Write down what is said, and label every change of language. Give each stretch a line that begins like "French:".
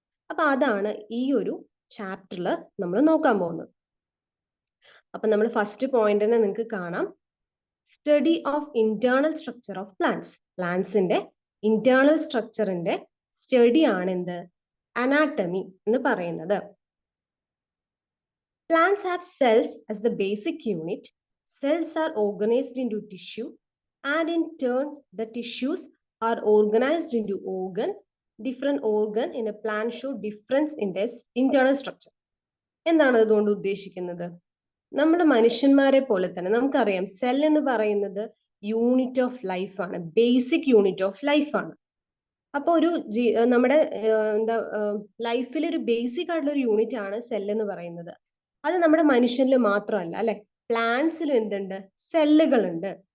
Malayalam: അപ്പൊ അതാണ് ഈ ഒരു ചാപ്റ്ററിൽ നമ്മൾ നോക്കാൻ പോകുന്നത്. അപ്പൊ നമ്മൾ ഫസ്റ്റ് പോയിന്റ് തന്നെ നിങ്ങൾക്ക് കാണാം,
English: Study of internal structure of plants.
Malayalam: പ്ലാന്റ്സിന്റെ internal സ്ട്രക്ചറിന്റെ study ആണ് എന്ത്, അനാട്ടമി എന്ന് പറയുന്നത്.
English: Plants have cells as the basic unit. Cells are organized into tissue, and in turn the tissues are organized into organ. Different organ in a plant show difference in their internal structure.
Malayalam: എന്താണ് അതുകൊണ്ട് ഉദ്ദേശിക്കുന്നത്? നമ്മുടെ മനുഷ്യന്മാരെ പോലെ തന്നെ നമുക്കറിയാം cell എന്ന് പറയുന്നത് യൂണിറ്റ് ഓഫ് ലൈഫ് ആണ്, ബേസിക് യൂണിറ്റ് ഓഫ് ലൈഫ് ആണ്. അപ്പൊ ഒരു നമ്മുടെ എന്താ ലൈഫിൽ ഒരു ബേസിക് ആയിട്ടുള്ള ഒരു യൂണിറ്റ് ആണ് സെൽ എന്ന് പറയുന്നത്. അത് നമ്മുടെ മനുഷ്യനിൽ മാത്രമല്ല അല്ലെ, പ്ലാന്റ്സിലും എന്തുണ്ട്, സെല്ലുകൾ ഉണ്ട്.